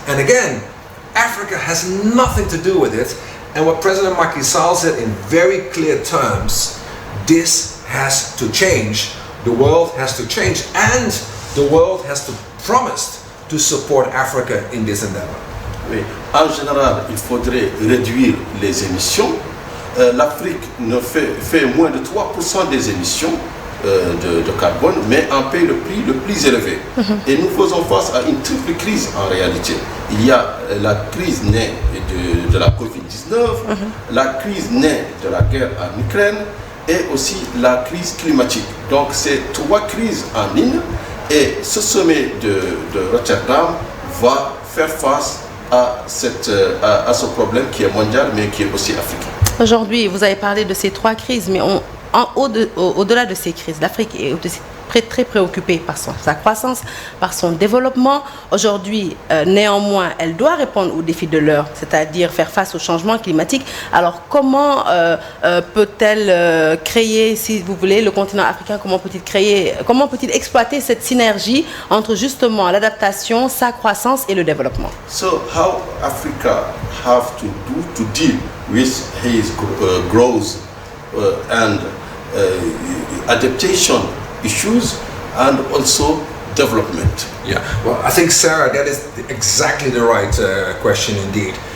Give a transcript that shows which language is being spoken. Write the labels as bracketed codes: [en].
[en] And again, Africa has nothing to do with it. And what President Macky Sall said in very clear terms, this has to change. The world has to change, and the world has to promise to support Africa in this endeavor. [fr] Oui. En général, il faudrait réduire les émissions. L'Afrique ne fait moins de 3% des émissions de carbone, mais en paie le prix le plus élevé. Et nous faisons face à une triple crise en réalité. Il y a la crise née de la Covid-19, la crise née de la guerre en Ukraine et aussi la crise climatique. Donc c'est trois crises en une, et ce sommet de Rotterdam va faire face à ce problème qui est mondial mais qui est aussi africain. Aujourd'hui, vous avez parlé de ces trois crises, mais au-delà de ces crises, l'Afrique est aussi très préoccupée par sa croissance, par son développement. Aujourd'hui, néanmoins, elle doit répondre aux défis de l'heure, c'est-à-dire faire face au changement climatique. Alors, comment peut-elle créer, si vous voulez, le continent africain, comment peut-il exploiter cette synergie entre justement l'adaptation, sa croissance et le développement? [en] So, how Africa have to do to deal with his growth and adaptation issues and also development? Yeah, well, I think, Sarah, that is exactly the right question indeed.